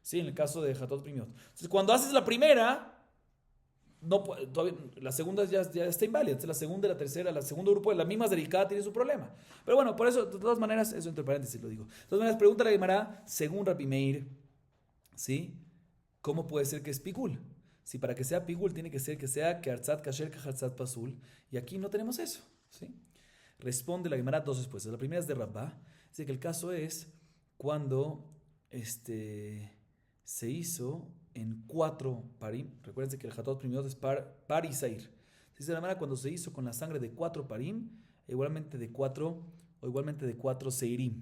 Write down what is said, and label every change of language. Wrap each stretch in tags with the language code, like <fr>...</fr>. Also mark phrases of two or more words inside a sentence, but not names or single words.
<es>En el caso de</es> <he>חטאות פנימיות.</he> <es>Entonces, cuando haces la primera, no, todavía, la segunda ya está inválida. Entonces, la segunda y la tercera, el segundo grupo de la misma zeriká tiene su problema. Pero bueno, por eso, de todas maneras, eso entre paréntesis lo digo. De todas maneras, pregunta la Gemara, según Rabbi Meir, ¿sí? ¿Cómo puede ser que es pigul? Si para que sea pigul tiene que ser que sea</es> <he>כהרצאת כשר כהרצאת פסול.</he> <es>Y aquí no tenemos eso, ¿sí? Responde la Gemara dos respuestas. La primera es de Rabba. Dice que el caso es cuando se hizo en 4 parim. Recuérdense que el Hatot primero es par y sair. Dice la Gemara cuando se hizo con la sangre de 4 parim, igualmente de 4 seirim.</es>